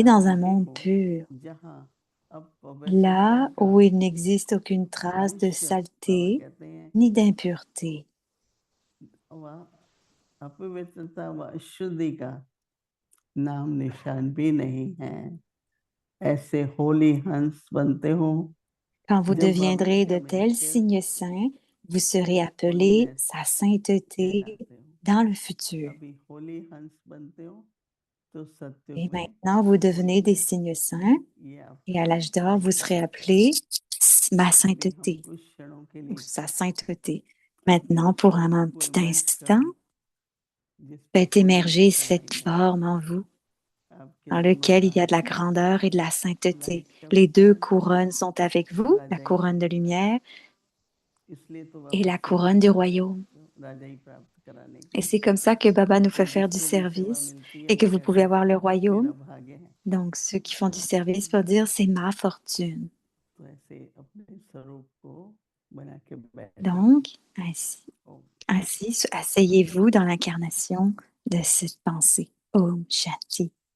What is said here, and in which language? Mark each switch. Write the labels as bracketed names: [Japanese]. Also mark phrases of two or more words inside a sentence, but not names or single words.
[Hindi] जहाँ [French] dans un [Hindi] ये [French] monde [Hindi] हो, [French] pur, [Hindi] जहाँ अपवित्रता [French] là [Hindi] का [French] où il n'existe aucune trace de [Hindi] अंश, बाबा [French] saleté [Hindi] कहते हैं [French] ni d'impureté. [Hindi] वह अपवित्रता व अशुद्धि का नाम निशान भी नहीं है। ऐसे होली हंस बनते हो [French] Quand vous [Hindi] जब [French] deviendrez de [Hindi] भविष्य में [French] tels [Hindi] फिर [French] signes saints, vous serez appelé [Hindi] होलीनेस [French] sa sainteté [Hindi] कहलाते हो। [French] dans le futur. [Hindi] अभी होली हंस बनते हो तो सत्युग [French] Et [Hindi] में [French] maintenant, vous devenez des [Hindi] होलीनेस, [French] signes saints, [Hindi] ये [French] et à [Hindi] आपका [French] l'âge d'or, vous serez [Hindi] टाइटल। [French] appelé ma [Hindi] अभी हम [French] sainteté, [Hindi] कुछ क्षणों के [French] ou [Hindi] लिए [French] sa sainteté. [Hindi] अपने [French] Maintenant, [Hindi] उस [French] pour un [Hindi] स्वरूप को [French] petit [Hindi] इमेज [French] instant, [Hindi] करो जिस पर [French] faites [Hindi] होलीनेस [French] émerger [Hindi] छाई [French] cette [Hindi] है, [French] forme en vous, [Hindi] आपके [French] dans lequel il y a de [Hindi] समाधान [French] la grandeur et de la sainteté. [Hindi] लाइट का [French] Les deux [Hindi] प्रकाश [French] couronnes sont avec vous, la [Hindi] राजाई, [French] couronne de lumière [Hindi] इसलिए तो [French] et [Hindi] बाबा [French] la [Hindi] सेवा [French] couronne du [Hindi] करते [French] royaume. [Hindi] रहते हो राजाई प्राप्त कराने के [French] Et [Hindi] लिए, [French] c'est comme ça que Baba nous [Hindi] तो [French] fait faire du [Hindi] जिसको भी सेवा [French] service [Hindi] मिलती है [French] et [Hindi] वो [French] que vous [Hindi] कहता [French] pouvez [Hindi] है [French] avoir le [Hindi] मेरा [French] royaume. [Hindi] भाग्य है। [French] Donc, ceux qui font du service pour dire c'est ma fortune. [Hindi] तो ऐसे अपने स्वरूप को बना के बैठ जाओ। [French] Donc, ainsi, asseyez-vous dans l'incarnation de cette pensée. [Hindi] ओम शांति.